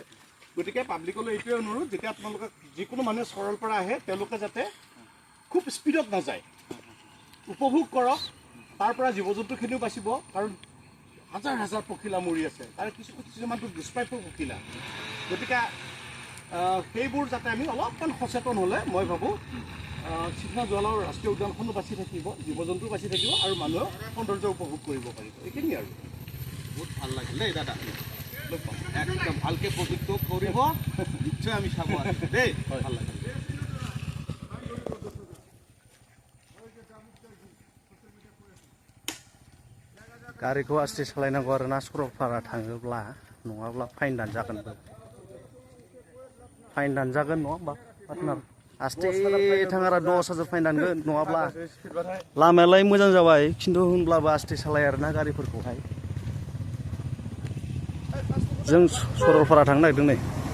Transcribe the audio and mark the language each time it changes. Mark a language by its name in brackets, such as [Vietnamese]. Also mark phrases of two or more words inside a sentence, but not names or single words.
[Assamese] গতিকে পাব্লিকলৈ এইটোৱে অনুৰোধ যেতিয়া আপোনালোকে যিকোনো মানুহে সৰলপাৰা আহে তেওঁলোকে যাতে খুব স্পীডত নাযায় উপভোগ কৰক তাৰ পৰা জীৱ জন্তুখিনিও বাচিব কাৰণ হাজাৰ হাজাৰ পখিলা মৰি আছে তাৰ কিছুমানটো দুষ্প্ৰাপ্য পখিলা গতিকে সেইবোৰ যাতে আমি অলপমান সচেতন হ'লে মই ভাবোঁ চিকনা জহালাও ৰাষ্ট্ৰীয় উদ্যানখনো বাচি থাকিব জীৱ জন্তু বাচি থাকিব আৰু মানুহে সৌন্দৰ্য উপভোগ কৰিব পাৰিব এইখিনি আৰু বহুত ভাল লাগিল দেই দাদা একদম ভালকৈ প্ৰজেক্টটো কৰিব নিশ্চয় আমি চাব দেই ভাল লাগিল [Bodo] गारिखौ आस्थे सालायनांगौ आरो ना सरलपारा थाङोब्ला नङाब्ला फाइन दानजागोन नङा होमबा पार्टनार आस्थे थाङ आरो 10,000 फाइन दानगोन नङाब्ला लामायालाय मोजां जाबाय खिन्थु होनब्लाबो आस्थे सालाय आरो ना गारिफोरखौहाय जों सरलपारा थांनो नागिरदों नै